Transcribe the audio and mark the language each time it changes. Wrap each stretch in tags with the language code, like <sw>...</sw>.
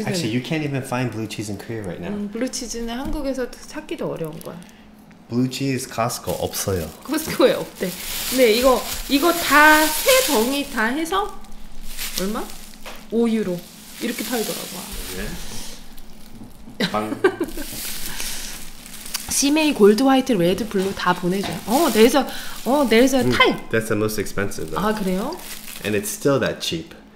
<en>Actually, you can't even find blue cheese in Korea right now.</en> <ko>블루 치즈는 한국에서 찾기도 어려운 거야. Blue cheese Costco 없어요. 코스코에 없대. 근데 이거 다 세 덩이 다 해서 얼마? 5유로 이렇게 팔더라고. 네. 빵. 시메이 골드 화이트 레드 블루 다 보내줘요.</ko> <en>there's a type. That's the most expensive though.</en> <ko>아 그래요?</ko> <en>And it's still that cheap.</en>